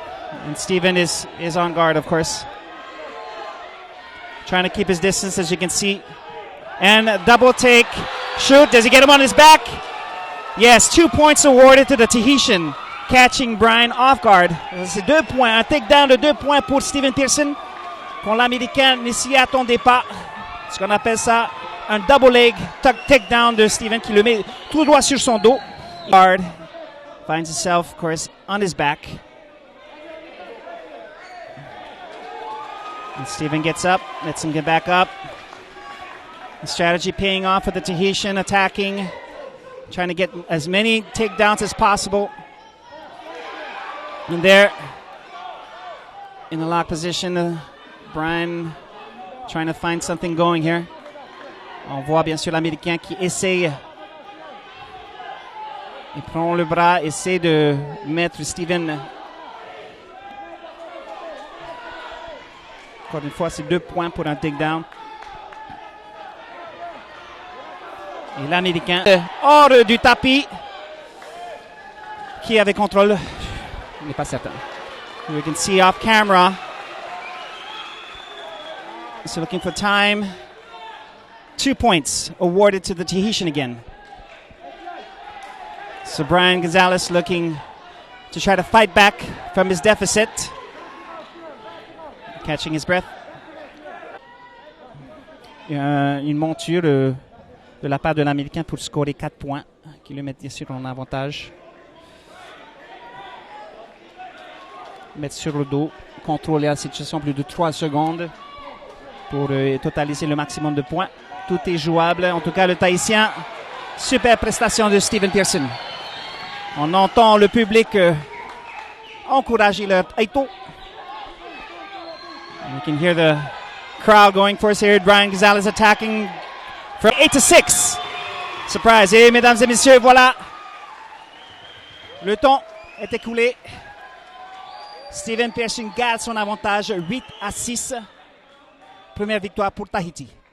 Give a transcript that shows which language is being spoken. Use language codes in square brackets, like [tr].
[en] And Steven is on guard, of course. Trying to keep his distance, as you can see. And a double take. Shoot. Does he get him on his back? Yes, 2 points awarded to the Tahitian, catching Brian off guard. [fr] C'est 2 points. Un takedown de 2 points pour Steven Pearson. Quand l'Américain ne s'y attendait pas. Ce qu'on appelle ça un double leg takedown de Steven qui le met tout droit sur son dos. [en] Guard finds himself, of course, on his back. And Steven gets up, lets him get back up. The strategy paying off for the Tahitian, attacking, trying to get as many takedowns as possible. And there, in the lock position, Brian trying to find something going here. [fr] On voit bien sûr l'Américain qui essaye. Il prend le bras, essaie de mettre Steven. Encore une fois, c'est 2 points pour un takedown. Et l'Américain hors du tapis. Qui avait contrôle? Il n'est pas certain. [en] We can see off camera. So looking for time. 2 points awarded to the Tahitian again. So Brian Gonzalez looking to try to fight back from his deficit. Catching his breath. [fr] Une monture de la part de l'Américain pour scorer 4 points, qui le met bien sûr en avantage. Mettre sur le dos, contrôler la situation plus de 3 secondes pour totaliser le maximum de points. Tout est jouable. En tout cas, le Tahitien, super prestation de Steven Pearson. On entend le public encourager leur Aito. [en] You can hear the crowd going for us here. Brian Gonzalez attacking from 8-6. Surprise. [fr] Et mesdames et messieurs, voilà. Le temps est écoulé. Steven Pearson garde son avantage 8-6. Première victoire pour Tahiti.